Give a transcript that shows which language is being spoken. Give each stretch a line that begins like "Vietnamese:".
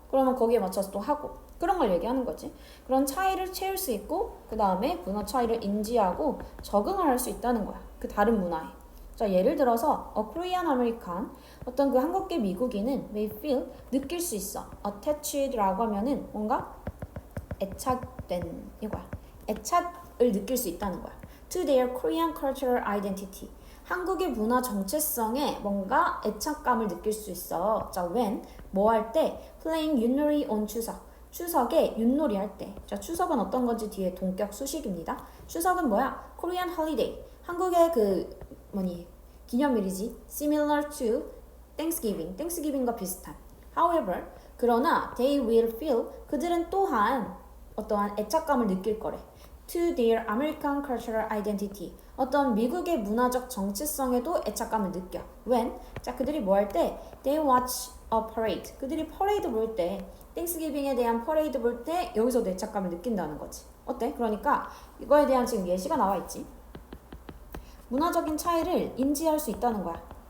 Korean: 그러면 거기에 맞춰서 또 하고 그런 걸 얘기하는 거지. 그런 차이를 채울 수 있고 그 다음에 문화 차이를 인지하고 적응을 할 수 있다는 거야. 그 다른 문화에. 자, 예를 들어서 a Korean American, 어떤 그 한국계 미국인은
English: may feel,
Korean: 느낄 수 있어. attached라고 하면은 뭔가 애착된 이거야. 애착을 느낄 수 있다는 거야.
English: to their Korean cultural identity.
Korean: 한국의 문화 정체성에 뭔가 애착감을 느낄 수 있어. 자, when 뭐 할 때? playing 윷놀이 on 추석. 추석에 윷놀이 할 때. 자, 추석은 어떤 건지 뒤에 동격 수식입니다. 추석은 뭐야?
English: Korean holiday.
Korean: 한국의 기념일이지.
English: similar to Thanksgiving.
Korean: Thanksgiving과 비슷한. However, 그러나
English: they will feel,
Korean: 그들은 또한 어떠한 애착감을 느낄 거래.
English: to their American cultural identity.
Korean: 어떤 미국의 문화적 정체성에도 애착감을 느껴. when? 자, 그들이 뭐 할 때?
English: they watch a parade.
Korean: 그들이 퍼레이드 볼 때, 땡스기빙에 대한 퍼레이드 볼 때 여기서도 애착감을 느낀다는 거지. 어때? 그러니까 이거에 대한 지금 예시가 나와 있지. 문화적인 차이를 인지할 수 있다는 거야.